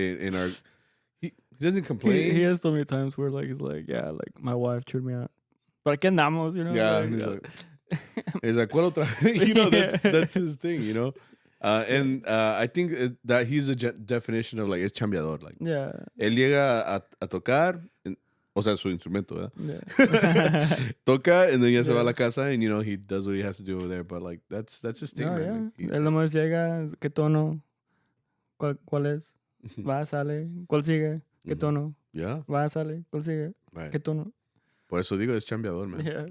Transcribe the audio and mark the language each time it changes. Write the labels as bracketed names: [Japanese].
[English] He doesn't complain. He has so many times where like he's like, yeah, like my wife chewed me out, but [Spanish] aquí andamos, [English] you know. Yeah, like, and he's like, [Spanish] ¿cuál otra? [English] You know, that's his thing, you know. And I think that he's the definition of like [Spanish] es chambeador. [English] Like, yeah, [Spanish] él llega a tocar, o sea, su instrumento, ¿verdad? [English] Yeah. [Spanish] Toca, [English] and then [Spanish] ya se va a la casa, [English] and you know he does what he has to do over there. But like that's his thing, man. Yeah. [Spanish] Él nomás llega, ¿qué tono? ¿Cuál es? Va, sale. ¿Cuál sigue? ¿Qué tono? [English] Yeah. [Spanish] Va, sale. ¿Cuál sigue? [English] Right. [Spanish] ¿Qué tono? Por eso digo es chambeador, man.